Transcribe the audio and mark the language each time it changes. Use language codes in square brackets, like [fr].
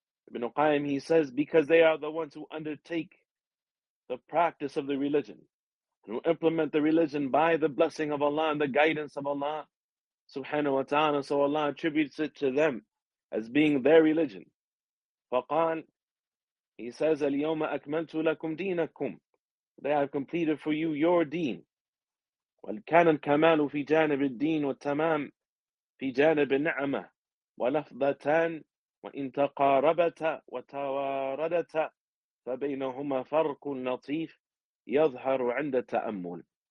[en] Ibn Qayyim, he says, because they are the ones who undertake the practice of the religion, who implement the religion by the blessing of Allah and the guidance of Allah subhanahu wa ta'ala. So Allah attributes it to them as being their religion. [ar] فقال, [en] he says, [ar] الْيَوْمَ أَكْمَلْتُ لَكُمْ دِينَكُمْ. [en] They have completed for you your deen. [ar] وَالْكَانَ الْكَمَالُ فِي جَانِبِ الدِّينِ وَالتَّمَامِ فِي جَانِبِ النِّعْمَةِ وَلَفْظَتَانِ وَإِنْ تَقَارَبَتَ وَتَوَارَدَتَ فَبَيْنَهُمَا فَرْقٌ لَطِيفٌ يَظْهَرُ عِنْدَ تَأَمُّلٍ.